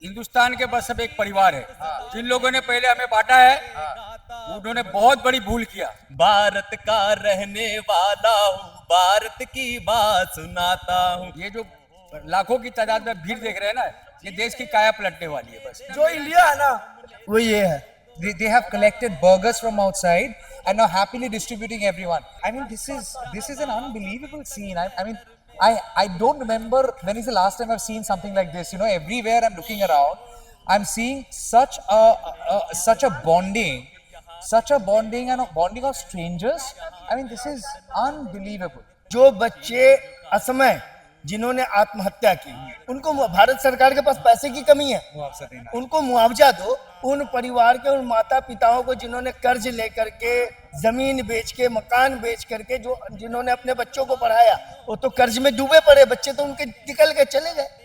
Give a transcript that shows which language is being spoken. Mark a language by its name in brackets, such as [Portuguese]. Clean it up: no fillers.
[Hindi] हिंदुस्तान के बस सब एक परिवार है। जिन लोगों ने पहले हमें बांटा है उन्होंने बहुत बड़ी भूल किया। भारत का रहने वाला हूँ, भारत की बात सुनाता हूँ। ये जो लाखों की तादाद में भीड़ देख रहे हैं ना, ये देश की काया पलटने वाली है। बस जो इंडिया है ना वो ये है। [English] They have collected burgers from outside and are happily distributing everyone. I mean, this is an unbelievable scene. I don't remember when is the last time I've seen something like this. You know, everywhere I'm looking around, I'm seeing such a bonding and a bonding of strangers. I mean, this is unbelievable. [Hindi] जो बच्चे असमय जिन्होंने आत्महत्या की, उनको भारत सरकार के पास पैसे की कमी है, उनको मुआवजा दो। उन परिवार के उन माता पिताओं को जिन्होंने कर्ज लेकर के, जमीन बेच के, मकान बेच करके जिन्होंने अपने बच्चों को पढ़ाया, वो तो कर्ज में डूबे पड़े, बच्चे तो उनके निकल के चले गए।